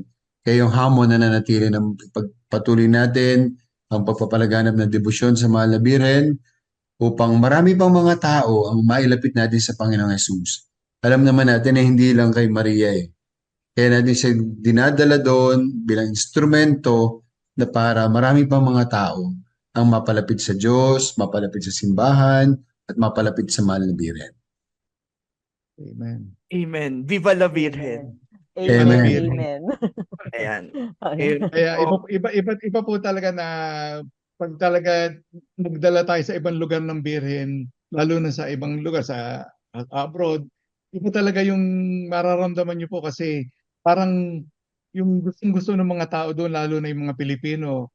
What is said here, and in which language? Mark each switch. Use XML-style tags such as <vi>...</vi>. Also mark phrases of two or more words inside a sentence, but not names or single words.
<tl>Kaya yung hamon na nanatili ng pagpatuloy natin ang pagpapalaganap ng debosyon sa mga labirin upang marami pang mga tao ang mailapit natin sa Panginoong Yesus. Alam naman natin na hindi lang kay Maria eh. Kaya natin siya dinadala doon bilang instrumento na para marami pang mga tao ang mapalapit sa Diyos, mapalapit sa simbahan, at mapalapit sa mahal na Biren. Amen.</tl> <es>Amen. Viva la Virgen.</es> <tl>Amen. Amen. Amen. Ayan. Okay. Ayun Kaya po. iba po talaga na pag talaga magdala tayo sa ibang lugar ng Birhen, lalo na sa ibang lugar sa abroad, iba talaga yung mararamdaman niyo po kasi parang yung gusto ng mga tao doon, lalo na yung mga Pilipino.</tl>